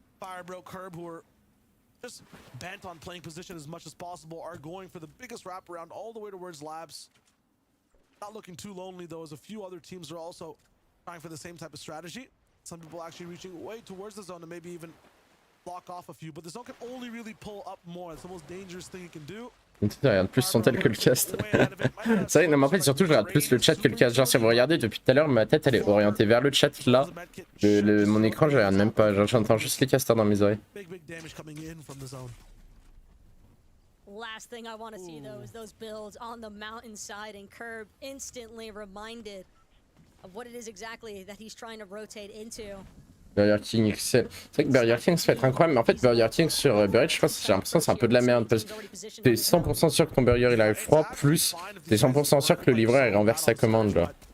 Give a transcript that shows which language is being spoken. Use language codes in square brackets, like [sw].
[en] Firebro, Curb, who are just bent on playing position as much as possible, are going for the biggest wraparound all the way towards labs. Not looking too lonely though, as a few other teams are also trying for the same type of strategy. Some people actually reaching way towards the zone and maybe even block off a few, but the zone can only really pull up more. It's the most dangerous thing you can do. [fr] Je regarde plus son tel que le cast. C'est vrai, non, mais en fait, surtout, je regarde plus le chat que le cast. Genre, si vous regardez depuis tout à l'heure, ma tête elle est orientée vers le chat là. Mon écran, je regarde même pas. Genre, j'entends juste les casters dans mes oreilles. [en] Big damage coming in from the zone. Last thing I want to see though is those builds on the mountainside, and Curb instantly reminded of what it is exactly that he's trying to rotate into. Burger King XL. [fr] C'est vrai que Burger King ça va être incroyable, mais en fait Burger King sur Burger, je crois que j'ai l'impression que c'est un peu de la merde parce que t'es 100% sûr que ton burger il arrive froid, plus t'es 100% sûr que le livreur il renverse sa commande genre.